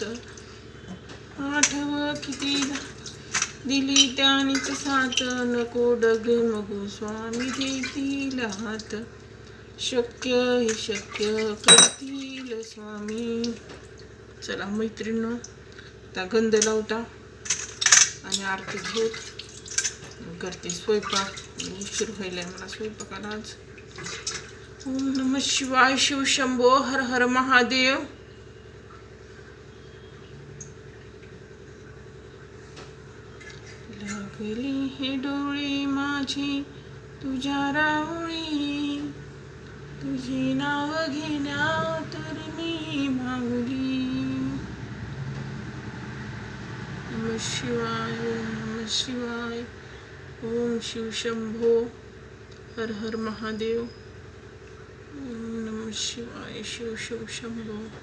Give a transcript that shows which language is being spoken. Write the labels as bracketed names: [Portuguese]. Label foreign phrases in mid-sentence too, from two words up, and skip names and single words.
[Marathi] आठव किती दिली त्यानीच साथ, नको डगमगू स्वामी देतील हात. शक्य हे शक्य करतील स्वामी. चला मैत्रिणींनो, आता गंध लावता आणि आरती घेत करते स्वयंपाक. उशीर व्हायलाय मला स्वयंपाकाला आज. [Sanskrit] ओम नमः शिवाय, शिव शंभो, हर हर महादेव. [Marathi] लागली हे डोळे माझी तुझ्या रावळी, तुझे नाव घेण्या तर मी माऊली. [Sanskrit] नमः शिवाय, ओम नमः शिवाय, ओम शिव शंभो, हर हर महादेव. ओम नमः शिवाय, शिव शिव शंभो.